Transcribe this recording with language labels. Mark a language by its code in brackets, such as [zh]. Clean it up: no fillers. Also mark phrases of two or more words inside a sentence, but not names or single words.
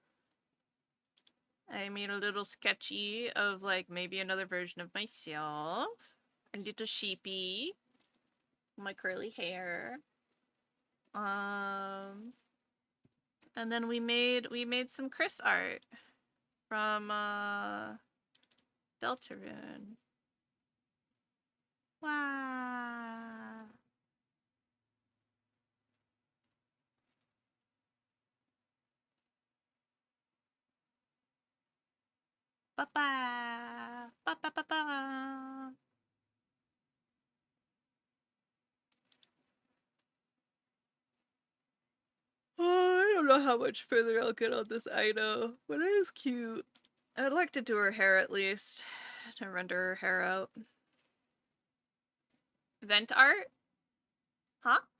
[en] I made a little sketchy of like maybe another version of myself. A little sheepy. My curly hair. And then we made some Chris art from Deltarune. Wow. Ba-ba. Ba-ba-ba-ba. Oh, I don't know how much further I'll get on this Ido, but it is cute. I'd like to do her hair at least, to render her hair out. Vent art? Huh?